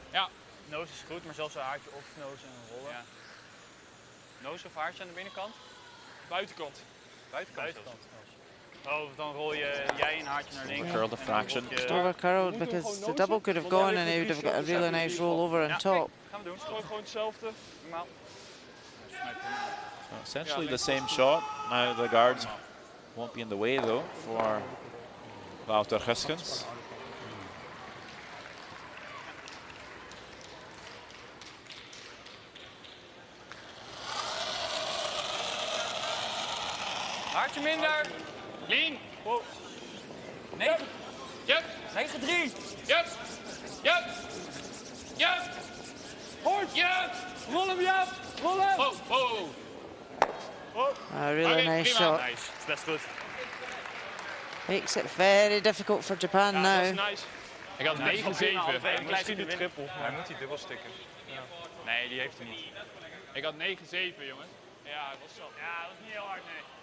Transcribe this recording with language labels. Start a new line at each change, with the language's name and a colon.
Dutch: Ja, nose is goed, maar zelfs een haartje of nose en rollen. Ja. Nose of haartje aan de binnenkant? Buitenkant. Buitenkant. Oh, dan rol jij een haartje naar links.
English: Curl the fraction. Just over curled because the double could have gone and he would have got a really nice roll over on top.
Dutch: Gaan we doen. Gooi gewoon hetzelfde. Normaal.
English: Essentially the same shot. Now the guards won't be in the way though for Wouter Guskens.
Dutch: Haartje minder. Lean. Wow. 9. Yep. 9-3. Yep. Yep. Yep. Hoort. Yep. Roll hem, Jap. Roll hem. Oh, oh.
English: A really nice shot. Nice. That's good. Makes it very difficult for Japan
Dutch: Ja,
English: now.
Dutch: dat is nice. Ik had 9-7. Misschien de triple. Hij moet die dubbel stikken. Nee, die heeft hij niet. Ik had 9-7, jongens. Ja, hij was zo. Ja, dat was niet heel hard, nee.